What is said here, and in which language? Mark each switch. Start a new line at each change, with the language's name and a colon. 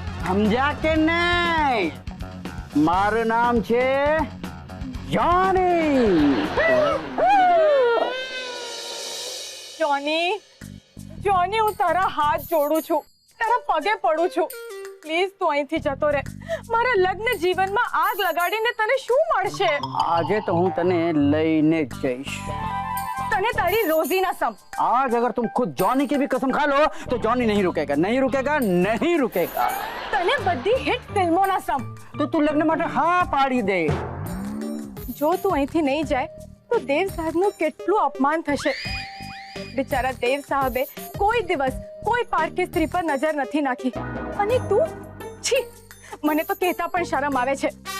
Gujarati: સમજ્યા કે નહીં? મારું નામ છે જોની. જોની, હું તારા હાથ જોડું છું, તારા પગે પડું છું. પ્લીઝ તું અહીંથી જતો રહે. મારા લગ્ન જીવનમાં આગ લગાડીને તને શું મળશે? આજે તો હું તને લઈને જ જઈશ. તને તારી રોજી ના સમ.
Hindi: आज अगर तुम खुद जॉनी की भी कसम खा लो तो जॉनी नहीं रुकेगा, नहीं रुकेगा, नहीं रुकेगा.
Gujarati: તને બધી હિટ ફિલ્મો ના સમ. तो तू लग्न માટે હા પાડી દે. જો તું અહીંથી નહીં જાય તો દેવ સાહેબનું કેટલું અપમાન થશે. બિચારા દેવ સાહેબે કોઈ દિવસ કોઈ પારકી સ્ત્રી પર નજર નથી નાખી અને તું છી, મને તો કહેતા પણ શરમ આવે છે.